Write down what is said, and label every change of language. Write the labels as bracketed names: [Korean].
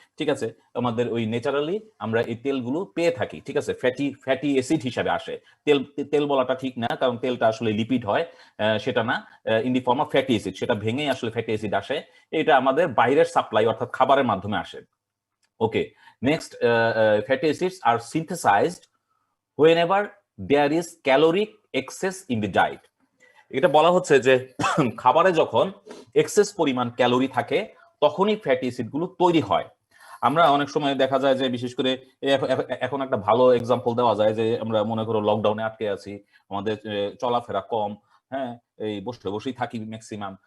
[Bangla] ঠিক আছে, আমাদের ওই ন্যাচারালি আমরা এই তেলগুলো পেয়ে থাকি। ঠিক আছে, ফ্যাটি অ্যাসিড হিসাবে আসে। তেল বলাটা ঠিক না, কারণ তেলটা আসলে লিপিড হয়, সেটা না, [English] in the form of fatty acid, [Bangla] সেটা ভেঙেই আসলে ফ্যাটি অ্যাসিড আসে। এটা আমাদের বাইরের সাপ্লাই অর্থাৎ খাবারের মাধ্যমে আসে। [English] Okay, next, fatty acids are synthesized whenever there is caloric excess in the diet. [Bangla] এটা বলা হচ্ছে যে খাবারে যখন এক্সেস পরিমাণ ক্যালোরি থাকে তখনই ফ্যাটি অ্যাসিড গুলো তৈরি হয়। আমরা অনেক সময় দেখা যায় যে বিশেষ করে এখন একটা ভালো এক্সাম্পল দেওয়া যায় যে আমরা মনে করো লকডাউনে আটকে আছি, আমাদের চলাফেরা কম, হ্যাঁ, এই বসেই থাকি ম্যাক্সিমাম।